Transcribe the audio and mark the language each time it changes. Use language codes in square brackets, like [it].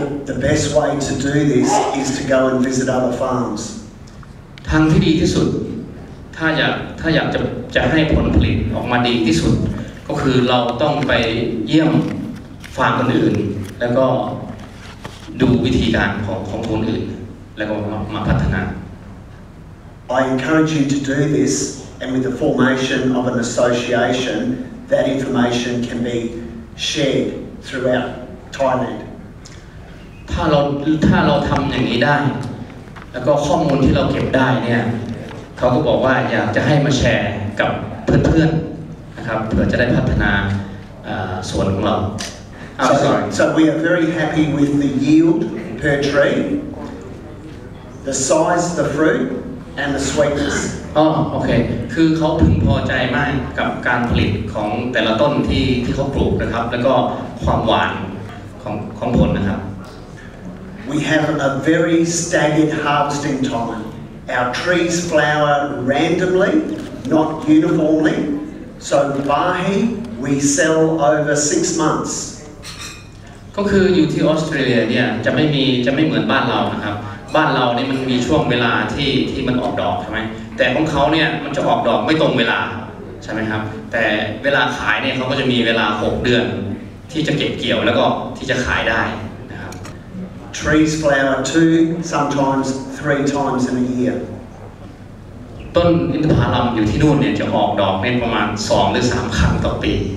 [en] The best way to do this is to go and visit other farms. [th] ทางที่ดีที่สุดถ้าอยากจะให้ผลผลิตออกมาดีที่สุดก็คือเราต้องไปเยี่ยมฟาร์มคนอื่นแล้วก็ดูวิธีการของคนอื่นแล้วก็มาพัฒนา [en] I encourage you to do this, and with the formation of an association, that information can be shared throughout Thailand. [th] ถ้าเราทำอย่างนี้ได้แล้วก็ข้อมูลที่เราเก็บได้เนี่ยเขาก็บอกว่าอยากจะให้มาแชร์กับเพื่อนๆนะครับเพื่อจะได้พัฒนาสวนของเรา [en] So we are very happy with the yield per tree, the size of the fruit, and the sweetness. [th] โอเคคือเขาพึงพอใจมากกับการผลิตของแต่ละต้นที่เขาปลูกนะครับแล้วก็ความหวานของผลนะครับ [en] We have a very staggered harvesting time. Our trees flower randomly, not uniformly. So Bahi we sell over 6 months. [th] ก็คืออยู่ที่ออสเตรเลียเนี่ยจะไม่เหมือนบ้านเรานะครับบ้านเรานี่มันมีช่วงเวลาที่มันออกดอกใช่ไหมแต่ของเขาเนี่ยมันจะออกดอกไม่ตรงเวลาใช่ไหมครับแต่เวลาขายเนี่ยเขาก็จะมีเวลา6 เดือนที่จะเก็บเกี่ยวแล้วก็ที่จะขายได้นะครับ [en] Trees flower 2, sometimes 3 times in a year. [th] ต้นอินทผลัมอยู่ที่นู่นเนี่ยจะออกดอกในประมาณ2 หรือ 3 ครั้งต่อปี